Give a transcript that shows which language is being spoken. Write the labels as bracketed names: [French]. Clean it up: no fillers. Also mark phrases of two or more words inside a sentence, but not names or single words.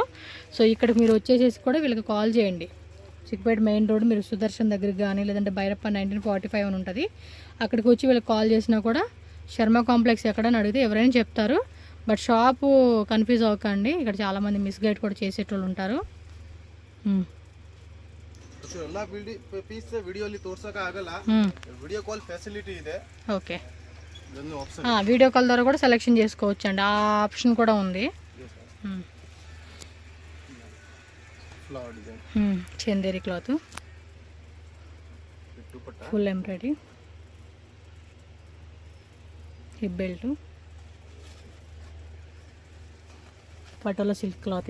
[Telugu] సో ఇక్కడికి మీరు వచ్చేసేసి కూడా వీళ్ళకి కాల్ చేయండి. చిక్పేట మెయిన్ రోడ్ మీరు సుదర్శన్ దగ్గరికి కానీ లేదంటే భైరప్ప 1945 అని ఉంటుంది, అక్కడికి వచ్చి వీళ్ళకి కాల్ చేసినా కూడా శర్మ కాంప్లెక్స్ ఎక్కడని అడిగితే ఎవరైనా చెప్తారు. బట్ షాపు కన్ఫ్యూజ్ అవ్వకండి, ఇక్కడ చాలామంది మిస్గైడ్ కూడా చేసేటోళ్ళు ఉంటారు. [Kannada] ಎಲ್ಲ ಪೀಸ್ ವಿಡಿಯೋಲಿ ತೋರ್ಸಕ ಆಗಲ್ಲ, [English] video call facility [Kannada] ಇದೆ. [Telugu] ఓకే, [English] video call [Telugu] ద్వారా కూడా సెలెక్షన్ చేసుకోవచ్చు అండి, ఆ ఆప్షన్ కూడా ఉంది. [English] Chanderi cloth, full embroidery, hip belt, Patola silk cloth.